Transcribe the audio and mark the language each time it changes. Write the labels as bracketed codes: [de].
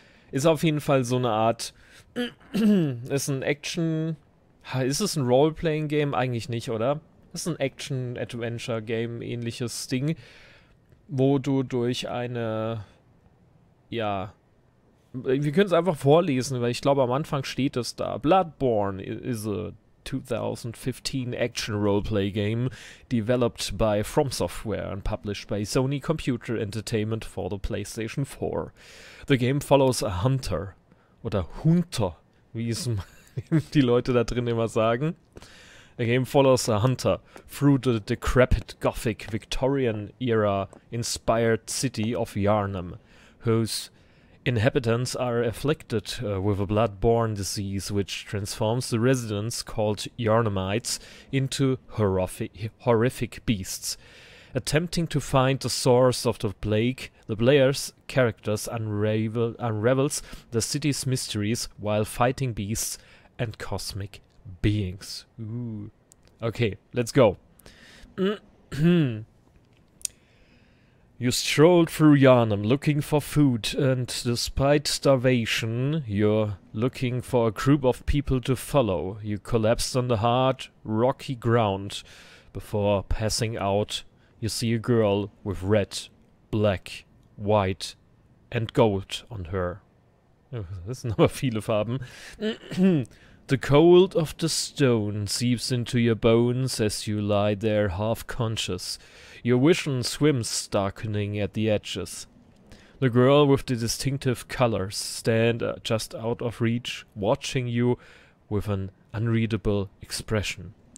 [de] Ist auf jeden Fall so eine Art, ist ein Action... Ist es ein Role-Playing-Game? Eigentlich nicht, oder? Das ist ein Action-Adventure-Game, ähnliches Ding, wo du durch eine, ja, wir können es einfach vorlesen, weil ich glaube, am Anfang steht es da. [en] Bloodborne is a 2015 action roleplay game developed by From Software and published by Sony Computer Entertainment for the PlayStation 4. The game follows a hunter, [de] oder Hunter, wie es die Leute da drin immer sagen. [en] The game follows a hunter through the decrepit Gothic Victorian era inspired city of Yarnam, whose Inhabitants are afflicted with a blood-borne disease which transforms the residents, called Yarnamites, into horrific beasts. Attempting to find the source of the plague, the player's characters unravels the city's mysteries while fighting beasts and cosmic beings. Ooh. Okay, let's go. You strolled through Yarnam looking for food, and despite starvation, you're looking for a group of people to follow. You collapsed on the hard, rocky ground. Before passing out, you see a girl with red, black, white and gold on her. [de] Das sind aber viele Farben. [en] The cold of the stone seeps into your bones as you lie there half-conscious. Your vision swims, darkening at the edges. The girl with the distinctive colors stands just out of reach, watching you with an unreadable expression.